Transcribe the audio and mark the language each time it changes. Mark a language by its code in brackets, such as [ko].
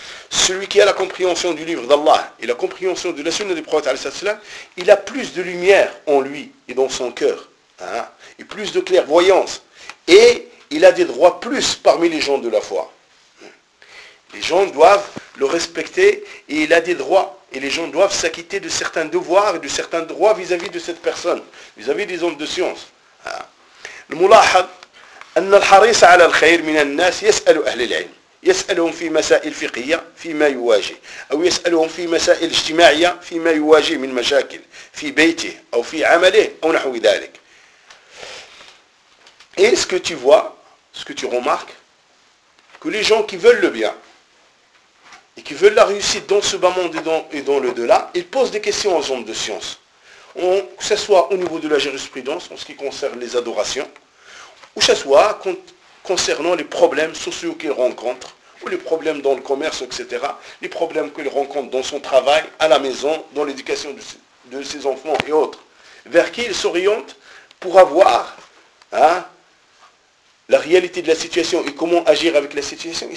[fr] Celui qui a la compréhension du livre d'Allah et la compréhension de la sunna du prophète, il a plus de lumière en lui et dans son cœur, hein, et plus de clairvoyance, et il a des droits plus parmi les gens de la foi. Les gens doivent le respecter, et il a des droits, et les gens doivent s'acquitter de certains devoirs et de certains droits vis-à-vis de cette personne, vis-à-vis des hommes de science. [ar] Le mulahad, أن الحريص على الخير من الناس يسأل أهل العلم. يسألهم في مسائل فقهية فيما يواجه أو يسألهم في مسائل اجتماعية فيما يواجه من مشاكل في بيته أو في عمله أو نحو ذلك. [fr] Et ce que tu vois, ce que tu remarques, que les gens qui veulent le bien et qui veulent la réussite dans ce bas monde et dans le delà, ils posent des questions aux hommes de science. que ce soit au niveau de la jurisprudence, en ce qui concerne les adorations, ou que ce soit concernant les problèmes sociaux qu'il rencontre, ou les problèmes dans le commerce, etc., les problèmes qu'il rencontre dans son travail, à la maison, dans l'éducation de ses enfants et autres, vers qui il s'oriente pour avoir la réalité de la situation et comment agir avec la situation.